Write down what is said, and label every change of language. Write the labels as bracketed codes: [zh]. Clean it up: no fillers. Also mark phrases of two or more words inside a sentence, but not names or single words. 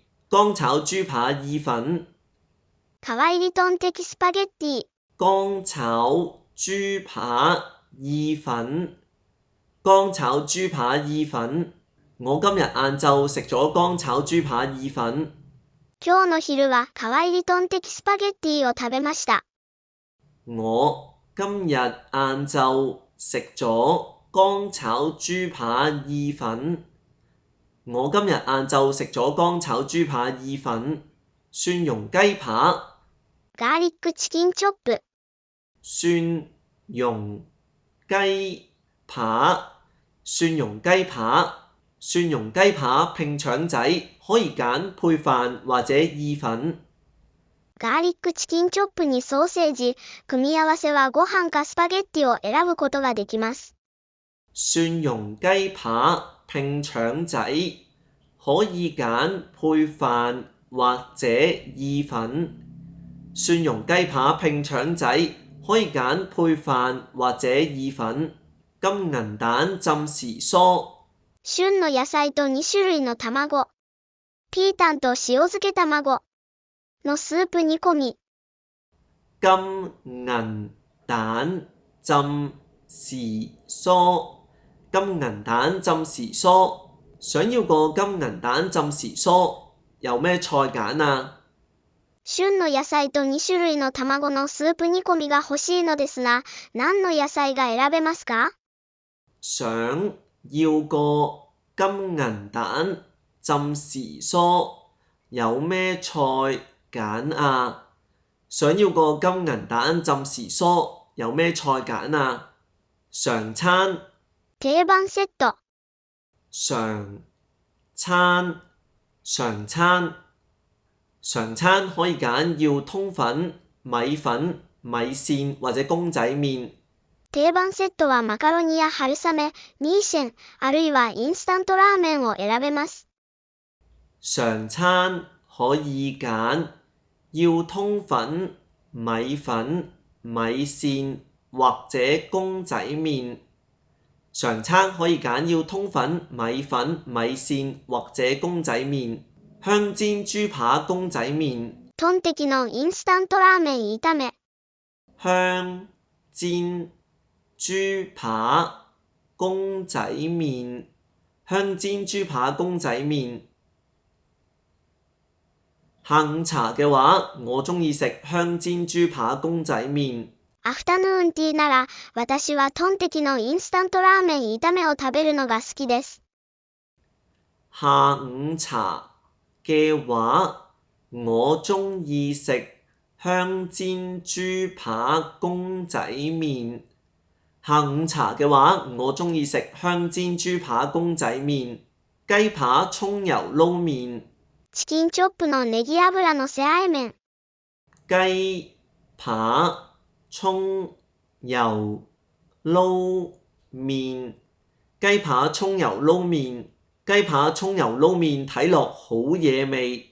[yue] 乾炒豬扒意粉。 [ja] カワイリトン的スパゲッティ。 [yue] 乾炒豬扒意粉。乾炒豬扒意粉。我今日晏晝食咗乾炒豬扒意粉。 [ja] 今日の昼はカワイリトン的スパゲッティを食べました。 [yue] 我今日晏晝食咗乾炒豬扒意粉。我今日晏晝食咗乾炒豬扒意粉。蒜蓉雞扒。 [ja] ガーリックチキンチョップ。 [yue] 蒜蓉雞扒。蒜蓉雞扒。蒜蓉雞扒拼腸仔，可以揀配飯或者意粉。 [ja] ガーリックチキンチョップにソーセージ、組み合わせはご飯かスパゲッティを選ぶことができます。 [yue] 蒜蓉雞扒拼腸仔，可以揀配飯或者意粉。蒜蓉雞扒拼腸仔，可以揀配飯或者意粉。金銀蛋浸時蔬。 [ja] 旬の野菜と2種類の卵。ピータンと塩漬け卵のスープ煮込み。 [yue] 金銀蛋浸時蔬。金銀蛋浸時蔬。想要個金銀蛋浸時蔬，有咩菜揀啊？ [ja] 旬の野菜と2種類の卵のスープ煮込みが欲しいのですが、何の野菜が選べますか？ [yue] 想要個金銀蛋浸時蔬，有咩菜揀啊？想要個金銀蛋浸時蔬，有咩菜揀啊？常餐。 [ja] 定番セット。 [yue] 常餐。常餐。常餐可以揀要通粉、米粉、米線或者公仔麵。 [ja] 定番セットはマカロニや春雨、ミーシェン、あるいはインスタントラーメンを選べます。 [yue] 常餐可以揀要通粉、米粉、米線或者公仔麵。常餐可以揀要通粉、米粉、米線或者公仔麵。香煎豬扒公仔麵。 [ja] トンテキのインスタントラーメン炒め。 [yue] 香煎豬扒公仔麵。香煎豬扒公仔麵。下午茶嘅話，我鍾意食香煎豬扒公仔麵。 [ja] アフタヌーンティーなら、私はトンテキのインスタントラーメン炒めを食べるのが好きです。 [yue] 下午茶嘅話，我鍾意食香煎豬扒公仔麵。下午茶嘅話，我鍾意食香煎豬扒公仔麵。雞扒葱油撈麵。 [ja] チキンチョップのネギ油のせあえ麺。 [yue] 雞扒葱油撈麵。雞扒葱油撈麵。雞扒葱油撈麵睇落好野味。